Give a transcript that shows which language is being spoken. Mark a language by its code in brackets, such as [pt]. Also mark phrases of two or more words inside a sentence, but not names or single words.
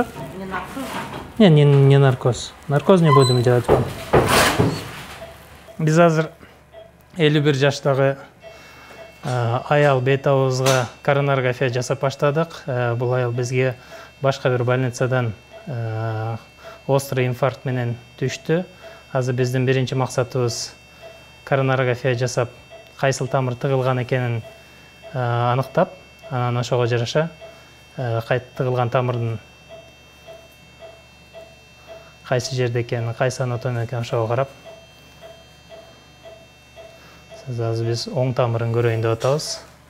[ru] Не наркоз? Не наркоз. Наркоз не будем делать вам. [ky] Biz азыр 51 жаштагы аял бет аузга коронарография жасап баштадык. Бул аял бизге башка бир больницадан [ru] острый инфаркт [ky] менен түштү. Азыр биздин биринчи максатыбыз коронарография жасап, кайсыл тамыр тыгылган экенин аныктап, анан ошого жараша тыгылган тамырдын кайсы жерде экенин, кайсы анатомия экенин ошого карап, азыр биз оң тамырын көрөйүн деп атабыз.